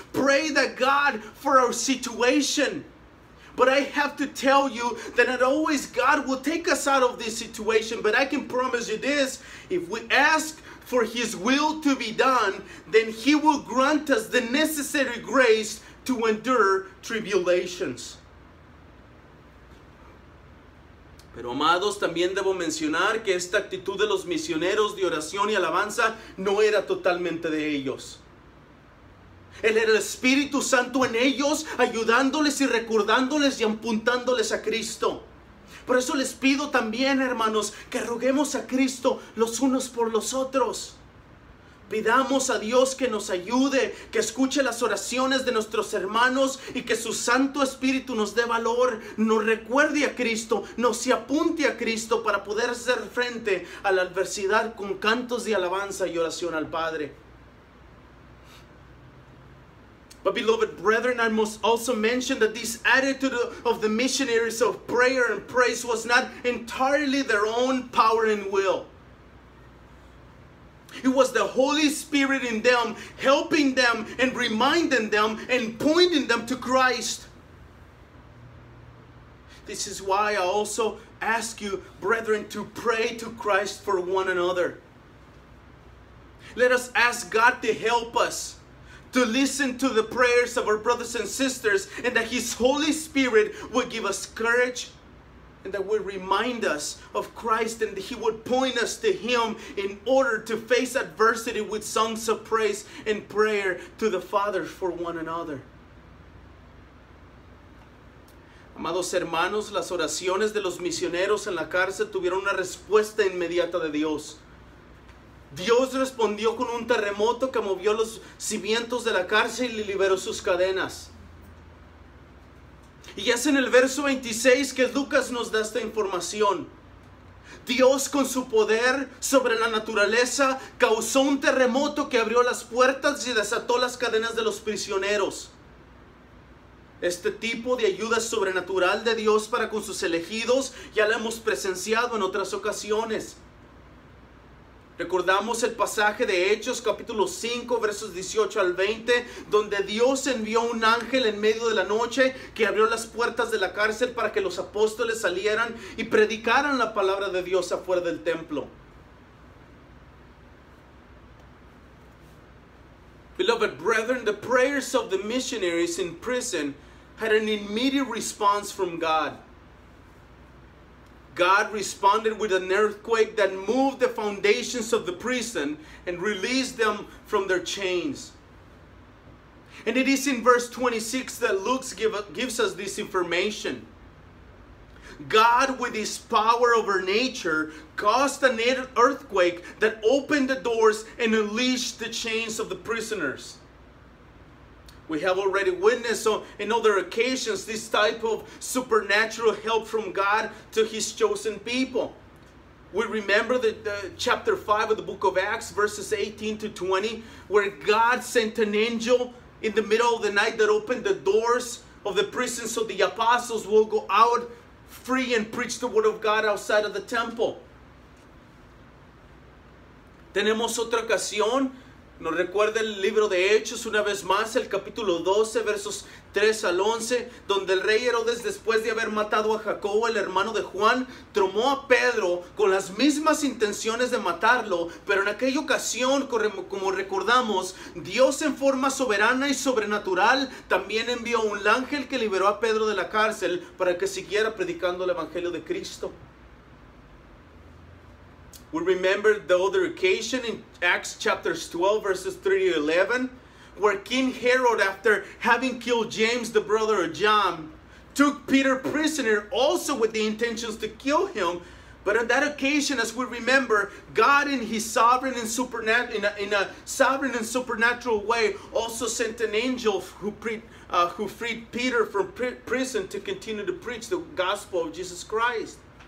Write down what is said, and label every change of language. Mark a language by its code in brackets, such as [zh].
[en] Pray that God for our situation. But I have to tell you that not always God will take us out of this situation. But I can promise you this. If we ask for His will to be done, then He will grant us the necessary grace to endure tribulations. [es] Pero amados, también debo mencionar que esta actitud de los misioneros de oración y alabanza no era totalmente de ellos. Él era el Espíritu Santo en ellos, ayudándoles y recordándoles y apuntándoles a Cristo. Por eso les pido también, hermanos, que roguemos a Cristo los unos por los otros. Pidamos a Dios que nos ayude, que escuche las oraciones de nuestros hermanos y que su Santo Espíritu nos dé valor, nos recuerde a Cristo, nos apunte a Cristo para poder hacer frente a la adversidad con cantos de alabanza y oración al Padre. [en] But beloved brethren, I must also mention that this attitude of the missionaries of prayer and praise was not entirely their own power and will. It was the Holy Spirit in them, helping them and reminding them and pointing them to Christ. This is why I also ask you, brethren, to pray to Christ for one another. Let us ask God to help us to listen to the prayers of our brothers and sisters, and that His Holy Spirit will give us courage, and that will remind us of Christ, and He would point us to Him in order to face adversity with songs of praise and prayer to the Father for one another. [es] Amados hermanos, las oraciones de los misioneros en la cárcel tuvieron una respuesta inmediata de Dios. Dios respondió con un terremoto que movió los cimientos de la cárcel y liberó sus cadenas. Y es en el verso 26 que Lucas nos da esta información. Dios, con su poder sobre la naturaleza, causó un terremoto que abrió las puertas y desató las cadenas de los prisioneros. Este tipo de ayuda sobrenatural de Dios para con sus elegidos ya la hemos presenciado en otras ocasiones. Recordamos el pasaje de Hechos capítulo 5 versos 18 al 20, donde Dios envió un ángel en medio de la noche que abrió las puertas de la cárcel para que los apóstoles salieran y predicaran la palabra de Dios afuera del templo. [en] Beloved brethren, the prayers of the missionaries in prison had an immediate response from God. God responded with an earthquake that moved the foundations of the prison and released them from their chains. And it is in verse 26 that Luke gives us this information. God, with His power over nature, caused an earthquake that opened the doors and unleashed the chains of the prisoners. We have already witnessed in other occasions this type of supernatural help from God to His chosen people. We remember the chapter 5 of the book of Acts, verses 18 to 20, where God sent an angel in the middle of the night that opened the doors of the prison so the apostles will go out free and preach the word of God outside of the temple. [es] Tenemos otra ocasión. Nos recuerda el libro de Hechos una vez más, el capítulo 12, versos 3 al 11, donde el rey Herodes, después de haber matado a Jacobo, el hermano de Juan, tomó a Pedro con las mismas intenciones de matarlo, pero en aquella ocasión, como recordamos, Dios en forma soberana y sobrenatural también envió un ángel que liberó a Pedro de la cárcel para que siguiera predicando el evangelio de Cristo. [en] We remember the other occasion in Acts chapters 12 verses 3 to 11 where King Herod, after having killed James the brother of John, took Peter prisoner also with the intentions to kill him. But on that occasion, as we remember, God in His sovereign and in a sovereign and supernatural way also sent an angel who freed Peter from prison to continue to preach the gospel of Jesus Christ.